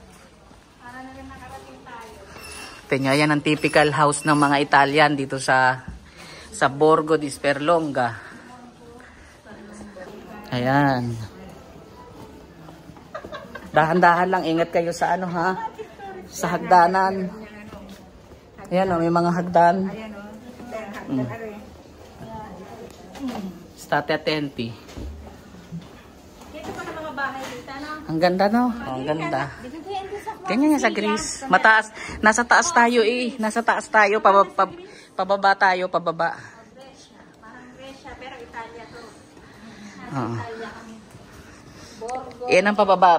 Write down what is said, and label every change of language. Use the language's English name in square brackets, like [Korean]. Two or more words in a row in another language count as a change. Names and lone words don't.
[Filipino] Tingnan, yan ang [English] typical house [Filipino] ng mga Italian dito sa Borgo di Sperlonga. Ayan. Dahan-dahan lang, ingat kayo sa ano, ha? Sa hagdanan. Ayan, oh, may mga hagdan. [Italian] State attenti. [Filipino] Dito pa ng mga bahay dito, no? Ang ganda, no? Oh, ang ganda. Ganyan yan sa Greece. Mataas. Nasa taas tayo eh. Nasa taas tayo. Pababa tayo. Pababa. Parang Grecia, pero Italia to. Yan ang pababa.